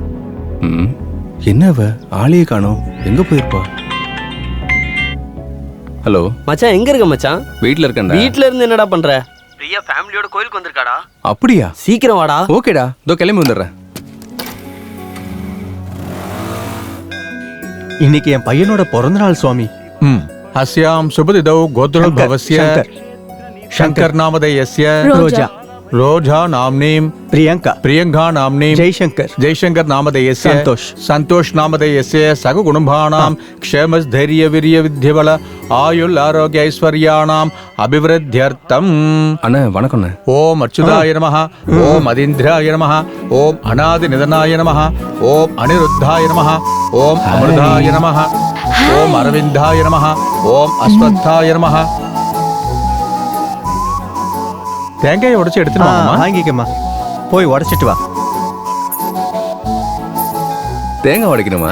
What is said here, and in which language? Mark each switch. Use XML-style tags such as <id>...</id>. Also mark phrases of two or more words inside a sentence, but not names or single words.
<ta>என்ன அவ ஆளையே காணோம், எங்க போயிருப்பா? ஹலோ மச்சான் எங்க இருக்க மச்சான்? வீட்ல இருக்கேன்டா. வீட்ல இருந்து என்னடா பண்ற? பிரியா ஃபேமிலியோட கோயிலுக்கு வந்திருக்காடா. அப்படியா? சீக்கிரம் வாடா. ஓகேடா, இதோ கிளம்பி வந்துடுறேன். இன்னைக்கு என் பையனோட பிறந்த நாள் சுவாமி.</ta> <sa>अस्यां शुभदिदौ गोत्रोद्भवस्य शंकर नामधेयस्य</sa> <ta>ரோஜா</ta> <sa>रोजा नाम्नीं</sa> <ta>பிரியங்கா,</ta> <sa>प्रियंका नाम्नीं</sa> <ta>ஜெய்சங்கர்,</ta> <sa>जयशंकर नामधेयस्य संतोष। संतोष नामधेयस्य सगुणुम्भानां क्षेमस्थैर्यवीर्यविद्यबल आयुल आरोग्य ऐश्वर्याणां अभिवृद्ध्यर्थम्</sa> <ta>அண்ணா வணக்கம்ண்ணே.</ta> <sa>ओम अच्युताय नमः ओम अदिन्द्राय नमः ओम अनादिनिधनाय नमः ओम अनिरुद्धाय नमः ओम अमृताय नमः ओम अरविन्दाय नमः ओम अश्वत्थाय नमः</sa> <ta>தேங்காயை உடைச்சு எடுத்துட்டு வாங்கம்மா. வாங்கிக்கம்மா, போய் உடைச்சிட்டு வா. தேங்காய் உடைக்கணுமா?</ta>